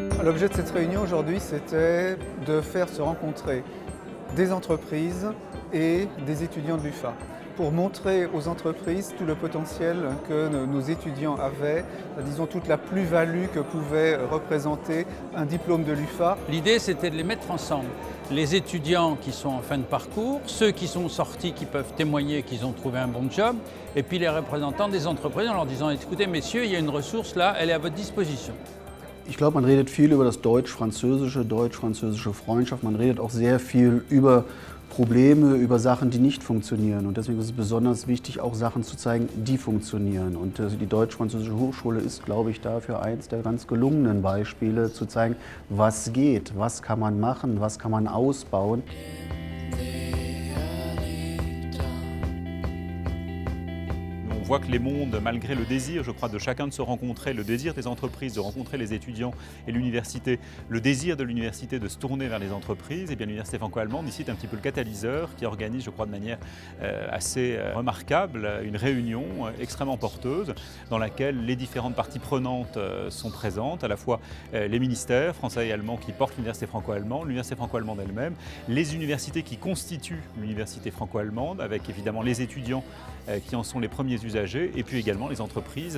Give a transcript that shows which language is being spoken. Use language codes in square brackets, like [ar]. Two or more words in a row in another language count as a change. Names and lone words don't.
[fr] L'objet de cette réunion aujourd'hui, c'était de faire se rencontrer des entreprises et des étudiants de l'UFA pour montrer aux entreprises tout le potentiel que nos étudiants avaient, disons toute la plus-value que pouvait représenter un diplôme de l'UFA. L'idée, c'était de les mettre ensemble. Les étudiants qui sont en fin de parcours, ceux qui sont sortis, qui peuvent témoigner qu'ils ont trouvé un bon job, et puis les représentants des entreprises en leur disant « Écoutez, messieurs, il y a une ressource là, elle est à votre disposition ». [de] Ich glaube, man redet viel über das deutsch-französische Freundschaft. Man redet auch sehr viel über Probleme, über Sachen, die nicht funktionieren. Und deswegen ist es besonders wichtig, auch Sachen zu zeigen, die funktionieren. Und die Deutsch-Französische Hochschule ist, glaube ich, dafür eins der ganz gelungenen Beispiele, zu zeigen, was geht, was kann man machen, was kann man ausbauen. [fr] On voit que les mondes, malgré le désir, je crois, de chacun de se rencontrer, le désir des entreprises de rencontrer les étudiants et l'université, le désir de l'université de se tourner vers les entreprises, et bien l'université franco-allemande ici est un petit peu le catalyseur qui organise, je crois, de manière assez remarquable, une réunion extrêmement porteuse dans laquelle les différentes parties prenantes sont présentes, à la fois les ministères français et allemands qui portent l'université franco-allemande, l'université franco-allemande elle-même, les universités qui constituent l'université franco-allemande, avec évidemment les étudiants qui en sont les premiers usagers, et puis également les entreprises.